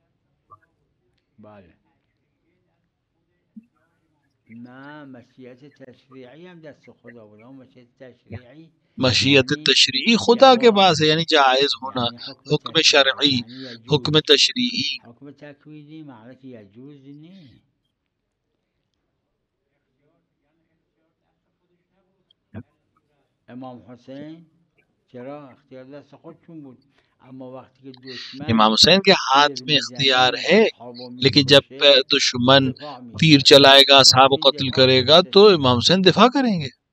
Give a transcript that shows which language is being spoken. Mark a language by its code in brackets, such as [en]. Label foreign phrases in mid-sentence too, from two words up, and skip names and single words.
[ur] مشیت تشریعی خدا کے پاس ہے، یعنی جائز ہونا، حکم شرعی، حکم تشریعی. حکم تکوینی معنی یجوز نہیں. [fa] امام حسین چرا اختیار دست خودشون بود، اما وقتی که دشمن [ur] امام حسین کے ہاتھ میں اختیار ہے، لیکن جب دشمن تیر چلائے گا، اصحاب کو قتل کرے گا تو امام حسین دفاع کریں گے.